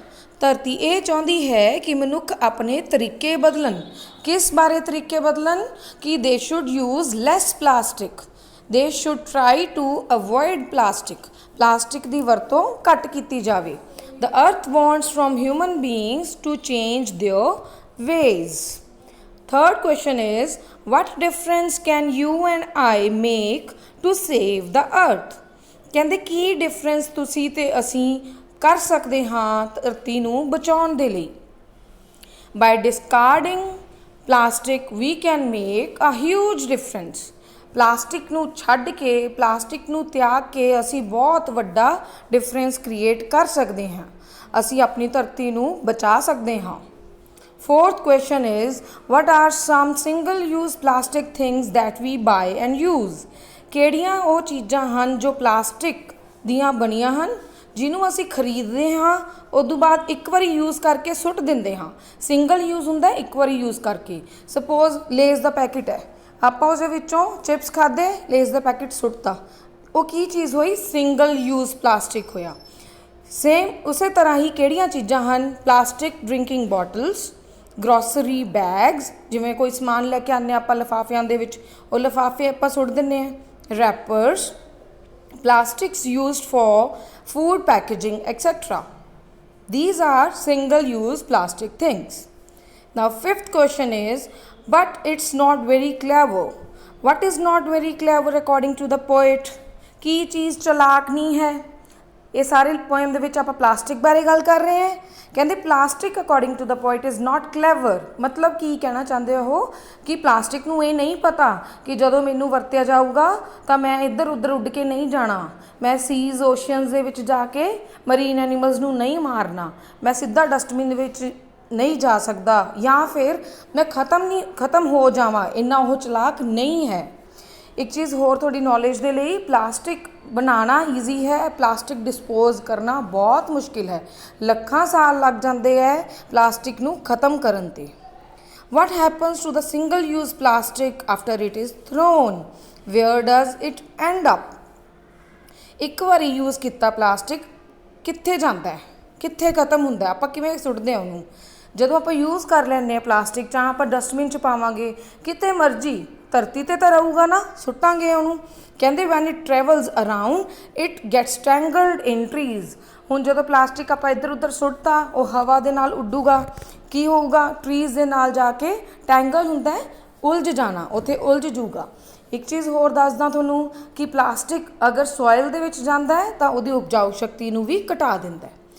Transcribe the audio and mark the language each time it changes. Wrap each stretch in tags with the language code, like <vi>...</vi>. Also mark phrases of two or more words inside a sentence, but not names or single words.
<pa>ਧਰਤੀ ਇਹ ਚਾਹੁੰਦੀ ਹੈ ਕਿ ਮਨੁੱਖ ਆਪਣੇ ਤਰੀਕੇ ਬਦਲਣ ਕਿਸ ਬਾਰੇ ਤਰੀਕੇ ਬਦਲਣ ਕਿ</pa> <en>they should use less plastic they should try to avoid plastic</en> <pa>ਦੀ ਵਰਤੋਂ ਘੱਟ ਕੀਤੀ ਜਾਵੇ</pa> <en>the earth wants from human beings to change their ways third question is what difference can you and I make to save the earth</en> <pa>ਕਹਿੰਦੇ ਕੀ ਡਿਫਰੈਂਸ ਤੁਸੀਂ ਤੇ ਅਸੀਂ ਕਰ ਸਕਦੇ ਹਾਂ ਧਰਤੀ ਨੂੰ ਬਚਾਉਣ ਦੇ ਲਈ</pa> <en>by discarding plastic we can make a huge difference</en> <pa>ਪਲਾਸਟਿਕ ਨੂੰ ਛੱਡ ਕੇ ਪਲਾਸਟਿਕ ਨੂੰ ਤਿਆਗ ਕੇ ਅਸੀਂ ਬਹੁਤ ਵੱਡਾ ਡਿਫਰੈਂਸ ਕ੍ਰੀਏਟ ਕਰ ਸਕਦੇ ਹਾਂ ਅਸੀਂ ਆਪਣੀ ਧਰਤੀ ਨੂੰ ਬਚਾ ਸਕਦੇ ਹਾਂ</pa> <en>Fourth question is, what are some single-use plastic things that we buy and use?</en> <pa>ਕਿਹੜੀਆਂ ਉਹ ਚੀਜ਼ਾਂ ਹਨ ਜੋ ਪਲਾਸਟਿਕ ਦੀਆਂ ਬਣੀਆਂ ਹਨ ਜਿਹਨੂੰ ਅਸੀਂ ਖਰੀਦਦੇ ਹਾਂ ਉਦੋਂ ਬਾਅਦ ਇੱਕ ਵਾਰੀ ਯੂਜ਼ ਕਰਕੇ ਸੁੱਟ ਦਿੰਦੇ ਹਾਂ</pa> <en>single use</en> <pa>ਹੁੰਦਾ ਇੱਕ ਵਾਰੀ ਯੂਜ਼ ਕਰਕੇ ਸਪੋਜ਼ ਲੇਜ਼ ਦਾ ਪੈਕਟ ਹੈ ਆਪਾਂ ਉਸਦੇ ਵਿੱਚੋਂ ਚਿਪਸ ਖਾਦੇ ਲੇਜ਼ ਦਾ ਪੈਕਟ ਸੁੱਟਤਾ ਉਹ ਕੀ ਚੀਜ਼ ਹੋਈ</pa> <en>single use plastic</en> <pa>ਹੋਇਆ ਸੇਮ ਉਸੇ ਤਰ੍ਹਾਂ ਹੀ ਕਿਹੜੀਆਂ ਚੀਜ਼ਾਂ ਹਨ</pa> <en>plastic drinking bottles grocery bags</en> <pa>ਜਿਵੇਂ ਕੋਈ ਸਮਾਨ ਲੈ ਕੇ ਆਉਂਦੇ ਆਪਾਂ ਲਿਫਾਫਿਆਂ ਦੇ ਵਿੱਚ ਉਹ ਲਿਫਾਫੇ ਆਪਾਂ ਸੁੱਟ ਦਿੰਦੇ ਹਾਂ ਰੈਪਰਸ</pa> <en>plastics used for food packaging etc. These are single use plastic things. Now fifth question is, but it's not very clever. What is not very clever according to the poet?</en> <pa>ਕੀ ਚੀਜ਼ ਚਲਾਕ ਨਹੀਂ ਹੈ ਇਹ ਸਾਰੇ ਪੋਇਮ ਦੇ ਵਿੱਚ ਆਪਾਂ ਪਲਾਸਟਿਕ ਬਾਰੇ ਗੱਲ ਕਰ ਰਹੇ ਹਾਂ ਕਹਿੰਦੇ ਪਲਾਸਟਿਕ</pa> <en>according to the poet is not clever</en> <pa>ਮਤਲਬ ਕੀ ਕਹਿਣਾ ਚਾਹੁੰਦੇ ਉਹ ਕਿ ਪਲਾਸਟਿਕ ਨੂੰ ਇਹ ਨਹੀਂ ਪਤਾ ਕਿ ਜਦੋਂ ਮੈਨੂੰ ਵਰਤਿਆ ਜਾਊਗਾ ਤਾਂ ਮੈਂ ਇੱਧਰ ਉੱਧਰ ਉੱਡ ਕੇ ਨਹੀਂ ਜਾਣਾ ਮੈਂ</pa> <en>seas oceans</en> <pa>ਦੇ ਵਿੱਚ ਜਾ ਕੇ</pa> <en>marine animals</en> <pa>ਨੂੰ ਨਹੀਂ ਮਾਰਨਾ ਮੈਂ ਸਿੱਧਾ ਡਸਟਬਿਨ ਦੇ ਵਿੱਚ ਨਹੀਂ ਜਾ ਸਕਦਾ ਜਾਂ ਫਿਰ ਮੈਂ ਖਤਮ ਹੋ ਜਾਵਾਂ ਇੰਨਾ ਉਹ ਚਲਾਕ ਨਹੀਂ ਹੈ ਇੱਕ ਚੀਜ਼ ਹੋਰ ਤੁਹਾਡੀ ਨੌਲੇਜ ਦੇ ਲਈ ਪਲਾਸਟਿਕ ਬਣਾਉਣਾ ਈਜ਼ੀ ਹੈ ਪਲਾਸਟਿਕ ਡਿਸਪੋਜ਼ ਕਰਨਾ ਬਹੁਤ ਮੁਸ਼ਕਿਲ ਹੈ ਲੱਖਾਂ ਸਾਲ ਲੱਗ ਜਾਂਦੇ ਹੈ ਪਲਾਸਟਿਕ ਨੂੰ ਖਤਮ ਕਰਨ 'ਤੇ</pa> <en>what happens to the single use plastic after it is thrown where does it end up</en> <pa>ਇੱਕ ਵਾਰੀ ਯੂਜ਼ ਕੀਤਾ ਪਲਾਸਟਿਕ ਕਿੱਥੇ ਜਾਂਦਾ ਹੈ ਕਿੱਥੇ ਖਤਮ ਹੁੰਦਾ ਆਪਾਂ ਕਿਵੇਂ ਸੁੱਟਦੇ ਹਾਂ ਉਹਨੂੰ ਜਦੋਂ ਆਪਾਂ ਯੂਜ਼ ਕਰ ਲੈਂਦੇ ਹਾਂ ਪਲਾਸਟਿਕ ਜਾਂ ਆਪਾਂ ਡਸਟਬਿਨ 'ਚ ਪਾਵਾਂਗੇ ਕਿਤੇ ਮਰਜ਼ੀ ਧਰਤੀ 'ਤੇ ਤਾਂ ਰਹੂਗਾ ਨਾ ਸੁੱਟਾਂਗੇ ਉਹਨੂੰ ਕਹਿੰਦੇ</pa> <en>when it travels around it gets tangled in trees</en> <pa>ਹੁਣ ਜਦੋਂ ਪਲਾਸਟਿਕ ਆਪਾਂ ਇੱਧਰ ਉੱਧਰ ਸੁੱਟਤਾ ਉਹ ਹਵਾ ਦੇ ਨਾਲ ਉੱਡੂਗਾ ਕੀ ਹੋਊਗਾ ਟਰੀਜ਼ ਦੇ ਨਾਲ ਜਾ ਕੇ ਟੈਂਗਲ ਹੁੰਦਾ ਹੈ ਉਲਝ ਜਾਣਾ ਉੱਥੇ ਉਲਝ ਜੂਗਾ ਇੱਕ ਚੀਜ਼ ਹੋਰ ਦੱਸਦਾ ਤੁਹਾਨੂੰ ਕਿ ਪਲਾਸਟਿਕ ਅਗਰ ਸੋਇਲ ਦੇ ਵਿੱਚ ਜਾਂਦਾ ਹੈ ਤਾਂ ਉਹਦੀ ਉਪਜਾਊ ਸ਼ਕਤੀ ਨੂੰ ਵੀ ਘਟਾ ਦਿੰਦਾ</pa>